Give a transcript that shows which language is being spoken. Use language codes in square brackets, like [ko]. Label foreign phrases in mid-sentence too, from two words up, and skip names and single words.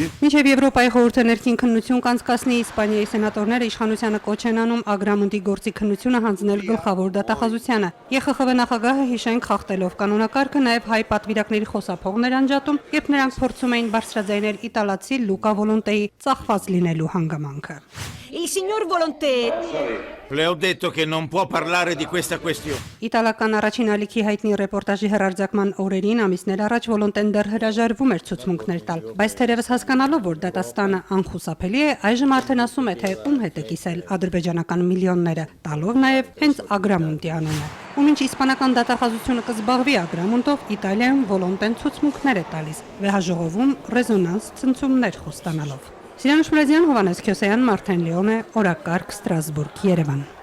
[hy] Մինչև Եվրոպայի խորհուրդը ներքին քննություն կանցկացնի, Իսպանիայի սենատորները իշխանությանը կոչ են անում Ագրամունդի գործի քննությունը հանձնել գլխավոր դատախազությանը։ ԵԽԽՎ նախագահը հիշենք խախտելով կանոնակարգը նաև հայ պատվիրակների խոսափողներ անջատում, երբ նրանք փորձում էին բարձրաձայնել իտալացի Լուկա Վոլոնտեի ծախված լինելու հանգամանքը։ [it] Il signor Volonté. Le ho detto che non può parlare di questa questione. [hy] Իտալական առաջին ալիքի հայտնի ռեպորտաժի հրարձակման օրերին ամիսներ առաջ Վոլոնտեն դեռ հրաժարվում էր ցուցմունքներ տալ, բայց թերևս հասկանալով, որ դատաստանը անխուսափելի է, այժմ արդեն ասում է, թե ում հետ է կիսել ադրբեջանական միլիոնները, տալով նաև հենց Ագրամունդի անունը։ Ու մինչ իսպանական դատախազությունը կզբաղվի Ագրամունդով, Իտալիայում Վոլոնտեն ցուցմունքներ է տալիս, վեհաժողովում ռեզոնանս ցնցումներ խոստանալով։ Սիրան Շմրազյան, Հովանես Քյոսեյան, Մարտեն Լեոնե, օրակարգ, Ստրասբուրգ, Երևան։